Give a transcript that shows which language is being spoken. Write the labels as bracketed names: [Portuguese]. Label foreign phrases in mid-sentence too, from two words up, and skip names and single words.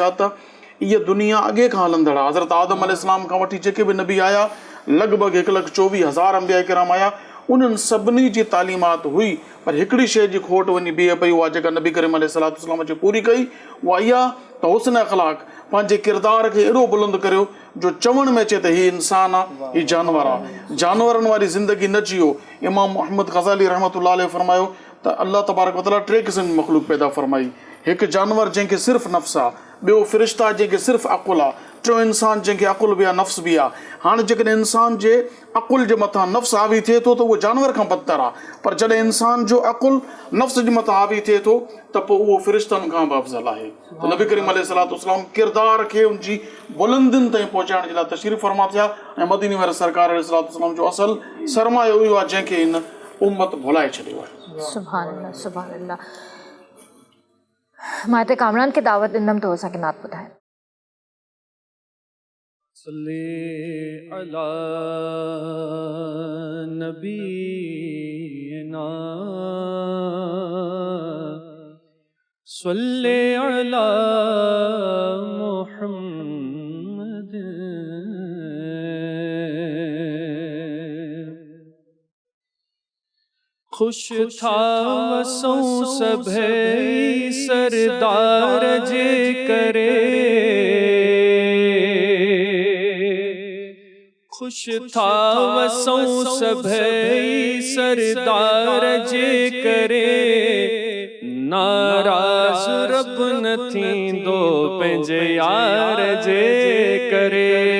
[Sindhi] छा त इहा दुनिया अॻे खां हलंदड़ आहे। हज़रत आदम अलैहिस्सलाम खां वठी जेके बि नबी आया, लॻभॻि 1,24,000 अंबिया किराम आया, उन्हनि सभिनी जी तालीमात हुई, पर हिकिड़ी शइ जी खोट वञी बीहे पई, उहा जेका नबी करीम अलैहिस्सलाम जे पूरी कई, उहा इहा त हुस्न अख़लाक, पंहिंजे किरदार खे एॾो बुलंद करियो जो चवण में अचे त हीउ इंसान आहे, हीउ जानवर आहे, जानवरनि वारी ज़िंदगी न जियो। इमाम मुहम्मद ग़ज़ाली [Arabic] رحمة الله عليه [Sindhi] फरमायो त [Arabic] الله تبارك وتعالى [Sindhi] 3 क़िस्म जी मख़लूक पैदा फरमाई। हिकु जानवर जंहिंखे सिर्फ़ु नफ़्स आहे, ॿियो फ़रिश्ता जंहिंखे सिर्फ़ु अक़ुल आहे, टियों इंसान जंहिंखे अक़ुल बि आहे, नफ़्स बि आहे। हाणे जेकॾहिं इंसान जे अक़ुल जे मथां नफ़्स हावी थिए थो त उहो जानवर खां बदतर आहे, पर जॾहिं इंसान जो अक़ुल नफ़्स जे मथां हावी थिए थो त पोइ उहो फ़रिश्तनि खां बि अफ़ज़ल आहे। त नबी करीम अलैहिस्सलाम किरदार खे उन जी बुलंदियुनि ताईं पहुचाइण जे लाइ तशरीफ़ फरमा थिया ऐं मदीने वारे सरकार अलैहिस्सलाम जो असलु सरमायो इहो आहे जंहिंखे हिन उम्मत भुलाए छॾियो आहे। [Arabic] سبحان الله, سبحان الله. [Sindhi] मां हिते कामरान खे दावत ॾींदमि त उहो असांखे नात ॿुधाए। [Arabic] صلي على نبينا صلي على محمد. [Sindhi] खुश था वसों सभई सरदार जे करे, खुश था वसों सभई सरदार जे करे, नाराज़ रब न थींदो पंहिंजे यार जे करे,